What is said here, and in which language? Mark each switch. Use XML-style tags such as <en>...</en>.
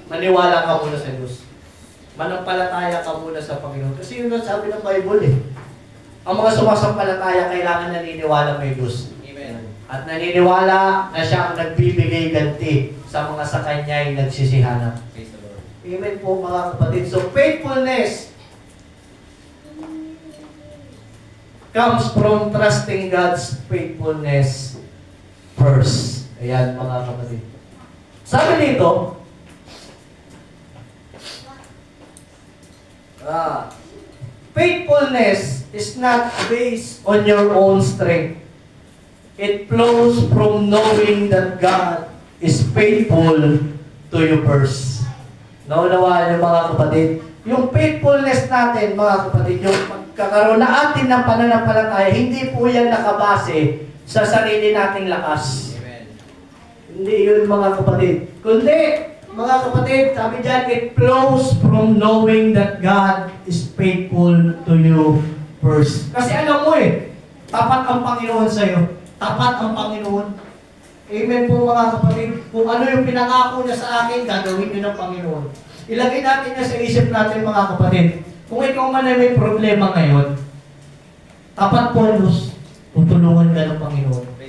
<tl>Maniwala ka muna sa Diyos. Manampalataya ka muna sa Panginoon. Kasi yun ang sabi ng Bible eh. Ang mga sumasampalataya, kailangan naniniwala may Diyos. Amen. At naniniwala na siya ang nagbibigay ganti sa mga sa Kanya ay nagsisihanap.</tl> <en>Praise the Lord.</en> <tl>Amen po mga kapatid.</tl> <en>So faithfulness comes from trusting God's faithfulness first.</en> <tl>Ayan mga kapatid. Sabi dito,</tl> <en>faithfulness is not based on your own strength. It flows from knowing that God is faithful to you first.</en> <tl>Naunawaan niyo mga kapatid? Yung faithfulness natin mga kapatid, yung pagkakaroon na atin ng pananampalataya, hindi po yan nakabase sa sarili nating lakas. Amen. Hindi yun mga kapatid. Kundi, mga kapatid, sabi dyan,</tl> <en>it flows from knowing that God is faithful to you first.</en> <tl>Kasi alam mo eh, tapat ang Panginoon sa'yo. Tapat ang Panginoon. Amen po mga kapatid. Kung ano yung pinangako niya sa akin, gagawin niyo ng Panginoon. Ilagay natin niya sa isip natin mga kapatid. Kung ikaw man ay may problema ngayon, tapat po Diyos, tutulungan ka ng Panginoon.</tl>